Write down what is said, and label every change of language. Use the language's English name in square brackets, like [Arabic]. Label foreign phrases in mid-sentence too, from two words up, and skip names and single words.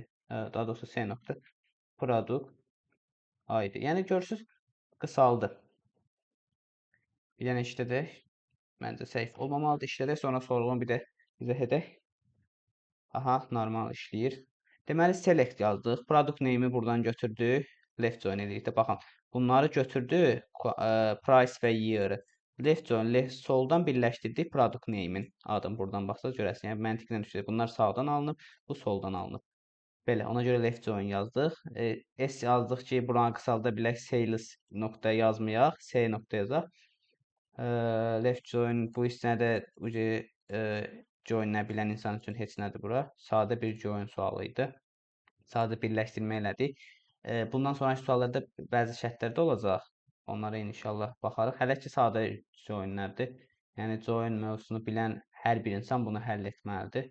[Azerbaijani] Daha doğrusu [English] S.product ID. [Azerbaijani] Yəni görürsüz, qısaldı. Bir dənə işlədək. Məncə səhv olmamalıdır. İşlədək, sonra sorğunu bir də izah edək. Aha, normal işləyir. Deməli, select yazdıq. [English] Product name- [Azerbaijani] i buradan götürdük. [English] Left join [Azerbaijani] edirik də. Baxın, bunları götürdük. Price və year. [English] Left join, [Azerbaijani] soldan birləşdirdik [English] product name- [Azerbaijani] in adını buradan baxsaq görəsiniz. Yəni məntiqlə düşür. Bunlar sağdan alınıb, bu soldan alınıb. Belə, ona görə [English] left join [Azerbaijani] yazdıq. S yazdıq ki, buranı qısalda bilək, sales nöqtə yazmayaq, S nöqtə yazaq. [English] Left join [Azerbaijani] bu hissədə join-nə bilən insan üçün heç nədir bura. Sadə bir join sualı idi. Sadə birləşdirmə elədik. Bundan sonraki suallarda bəzi şərtlər də olacaq. Onlara inşallah baxarıq. Hələ ki sadə joinlərdir. Yəni join mövzusunu bilən hər bir insan bunu həll etməlidir.